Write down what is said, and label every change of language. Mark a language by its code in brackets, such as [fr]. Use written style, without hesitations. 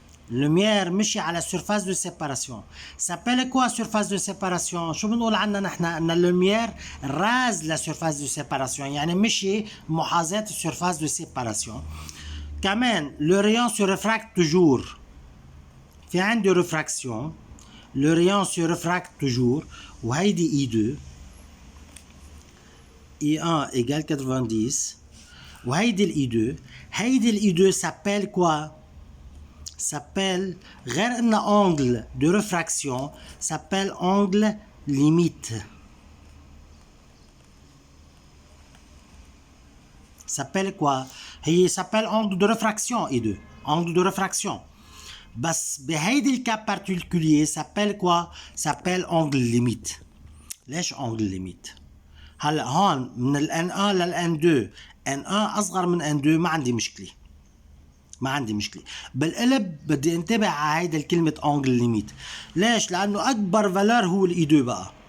[ar] اللوميير مشي على السيرفاس دو سيباراسيون. سابيل كوا سيرفاس دو سيباراسيون؟ شو بنقول عنها نحن؟ ان اللوميير راز لا سيرفاس دو سيباراسيون، يعني مشي محاذاة السيرفاس دو سيباراسيون. كمان [fr] لو ريون سو ريفراكت توجور، في عندي ريفراكسيون، le rayon se réfracte toujours. وهيدي I2 I1 égale 90 وهيدي ال I2. هيدي ال I2 s'appelle quoi? s'appelle [ar] غير انها [fr] angle de réfraction s'appelle angle limite. s'appelle quoi? هي s'appelle angle de réfraction I2 angle de réfraction. بس بهيدي الكاب بارتيكولير s'appelle quoi? s'appelle angle limite. [ar] ليش angle limite؟ هلا هون من ال N1 لل N2 N1 اصغر من N2 ما عندي مشكله، ما عندي مشكله. بالقلب بدي انتبه على هيدا الكلمه [fr] angle limite. [ar] ليش؟ لانه اكبر فالور هو الاي 2.